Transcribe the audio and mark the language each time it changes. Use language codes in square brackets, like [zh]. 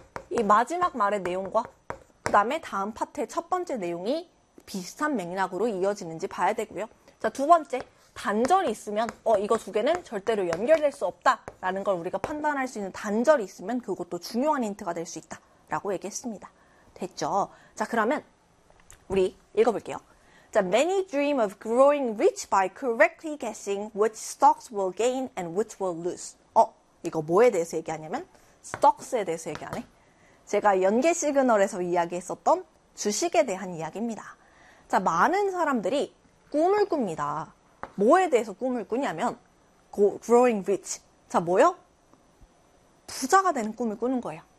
[ko] 이 마지막 말의 내용과 그다음에 다음 파트의 첫 번째 내용이 비슷한 맥락으로 이어지는지 봐야 되고요. 자, 두 번째 단절이 있으면 이거 두 개는 절대로 연결될 수 없다라는 걸 우리가 판단할 수 있는 단절이 있으면 그것도 중요한 힌트가 될수 있다라고 얘기했습니다. 됐죠? 자, 그러면 우리 읽어볼게요. [en] 자, many dream of growing rich by correctly guessing which stocks will gain and which will lose. [ko] 이거 뭐에 대해서 얘기하냐면 stocks에 대해서 얘기하네. 제가 연계 시그널에서 이야기했었던 주식에 대한 이야기입니다. 자, 많은 사람들이 꿈을 꿉니다. 뭐에 대해서 꿈을 꾸냐면 [en] growing rich. [ko] 자, 뭐요? 부자가 되는 꿈을 꾸는 거예요.